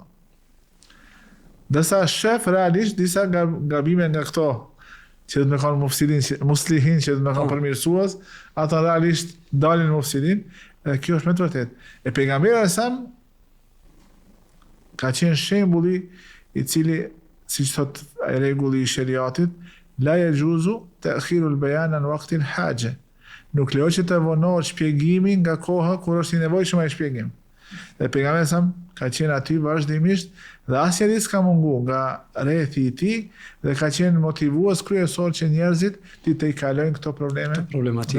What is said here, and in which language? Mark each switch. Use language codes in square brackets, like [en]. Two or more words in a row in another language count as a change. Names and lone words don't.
[sq] Dërsa shef realisht disa gabime nga këto që do të më kanë muslihin, që do të më kanë përmirësues, ata realisht dalin mufsidin, dhe kjo është me të vërtetë. E pejgamberi sa ka qenë shembulli i cili, siç thot rregulli i sheriatit, [ar] لا يجوز تأخير البيان عن وقت الحاجة. [sq] Nuk lejohet që të vonohet shpjegimi nga koha kur është i nevojshëm ai shpjegim. Dhe pejgamberi sa ka qenë aty vazhdimisht dhe asnjëri s'ka mungu nga rrethi i tij dhe ka qenë motivues kryesor që njerëzit të i kalojnë këto probleme, problematike,